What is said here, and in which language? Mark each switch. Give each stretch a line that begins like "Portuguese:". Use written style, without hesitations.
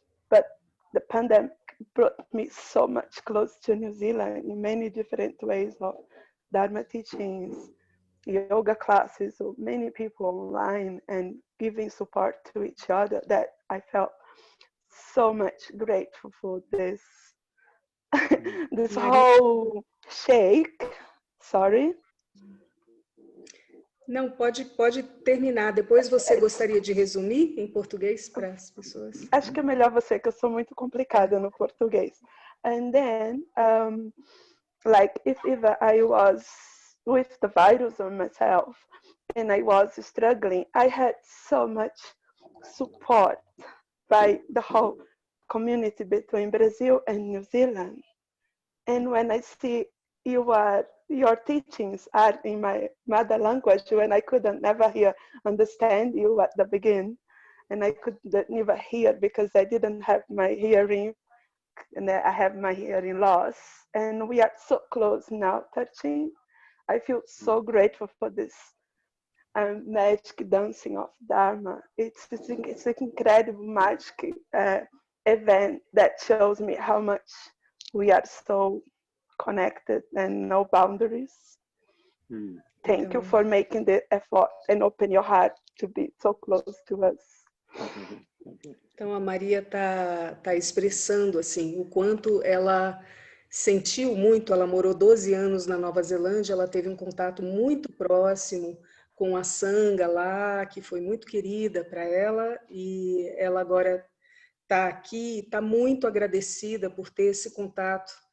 English: But the pandemic brought me so much close to New Zealand in many different ways of Dharma teachings, yoga classes, so many people online and giving support to each other that I felt so much grateful for this this whole shake. Sorry.
Portuguese: Não, pode terminar. Depois você gostaria de resumir em português para as pessoas? Acho que é melhor você, que eu sou muito complicada no português.
English: And then, like if I was with the virus on myself and I was struggling, I had so much support by the whole community between Brazil and New Zealand. And when I see your teachings are in my mother language, when I couldn't never understand you at the beginning, and I could never hear because I didn't have my hearing, and I have my hearing loss. And we are so close now, Tarchin. I feel so grateful for this magic dancing of Dharma. It's an incredible magic event that shows me how much we are so connected and no boundaries. Thank you for making the effort and open your heart to be so close to us.
Portuguese: Então a Maria tá expressando assim o quanto ela sentiu muito. Ela morou 12 anos na Nova Zelândia, ela teve um contato muito próximo com a Sangha lá, que foi muito querida para ela, e ela agora está aqui, está muito agradecida por ter esse contato